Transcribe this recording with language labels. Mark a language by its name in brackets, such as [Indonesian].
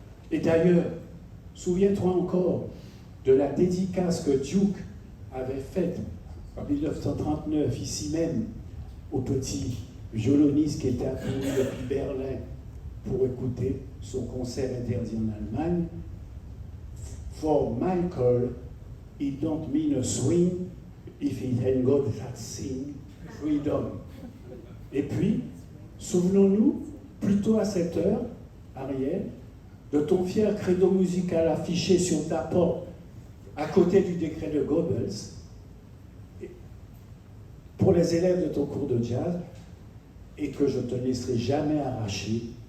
[French] Et d'ailleurs, souviens-toi encore de la dédicace que Duke avait faite en 1939, ici même, au petit violoniste qui était accouru depuis Berlin pour écouter son concert interdit en Allemagne. [English] For Michael, it don't mean a swing if it ain't got that sing, freedom. [French] Et puis, souvenons-nous, plutôt à cette heure, Ariel, de ton fier credo musical affiché sur ta porte à côté du décret de Goebbels, pour les élèves de ton cours de jazz, et que je ne te laisserai jamais arracher.